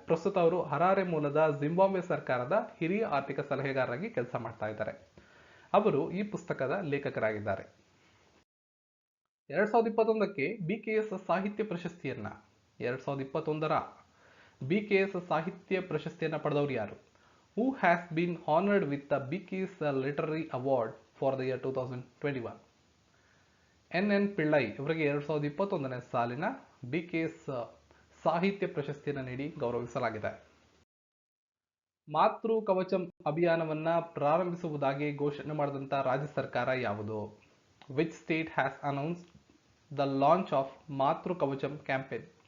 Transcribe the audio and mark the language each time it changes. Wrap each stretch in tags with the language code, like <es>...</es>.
<kn>ಪ್ರಸ್ತುತ ಅವರು ಹರಾರೆ ಮೂಲದ ಜಿಂಬಾಬ್ವೆ ಸರ್ಕಾರದ ಹಿರಿಯ ಆರ್ಥಿಕ ಸಲಹೆಗಾರರಾಗಿ ಕೆಲಸ ಮಾಡ್ತಾ ಇದ್ದಾರೆ. ಅವರು ಈ ಪುಸ್ತಕದ ಲೇಖಕರಾಗಿದ್ದಾರೆ. 2021ಕ್ಕೆ BKS ಸಾಹಿತ್ಯ ಪ್ರಶಸ್ತಿಯನ್ನ 2021ರ BKS ಸಾಹಿತ್ಯ ಪ್ರಶಸ್ತಿಯನ್ನ ಪಡೆದವರು ಯಾರು?</kn> <en>Who has been honored with the BKS Literary Award for the year 2021?</en> <kn>NN Pillai ಇವರಿಗೆ 2021ನೇ ಸಾಲಿನ BKS ಸಾಹಿತ್ಯ ಪ್ರಶಸ್ತಿಯನ್ನು ನೀಡಿ ಗೌರವಿಸಲಾಗಿದೆ. ಮಾತೃ ಕವಚಂ ಅಭಿಯಾನವನ್ನ ಪ್ರಾರಂಭಿಸುವುದಾಗಿ ಘೋಷಣೆ ಮಾಡಿದಂತ ರಾಜ್ಯ ಸರ್ಕಾರ ಯಾವುದು?</kn> <en>Which state has announced the launch of Matru Kavacham campaign?</en>